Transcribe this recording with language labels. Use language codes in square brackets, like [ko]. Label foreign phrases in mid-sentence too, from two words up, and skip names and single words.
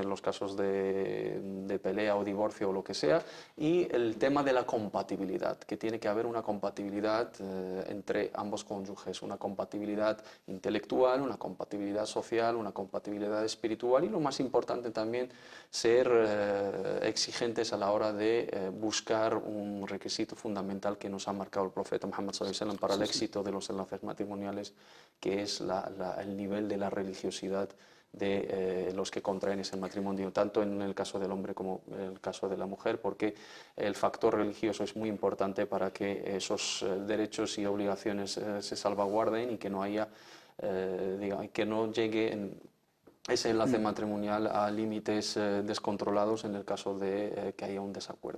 [es] en los casos de pelea o divorcio o lo que sea, y el tema de la compatibilidad, que tiene que haber una compatibilidad entre ambos cónyuges, una compatibilidad intelectual, una compatibilidad social, una compatibilidad espiritual, y lo más importante también, ser exigentes a la hora de buscar un requisito fundamental que nos ha marcado el profeta Muhammad [ar] صلى الله عليه وسلم [es] para el éxito de los enlaces matrimoniales, que es el nivel de la religiosidad de los que contraen ese matrimonio, tanto en el caso del hombre como en el caso de la mujer, porque el factor religioso es muy importante para que esos derechos y obligaciones se salvaguarden y que no haya, que no llegue ese enlace matrimonial a límites descontrolados en el caso de que haya un desacuerdo.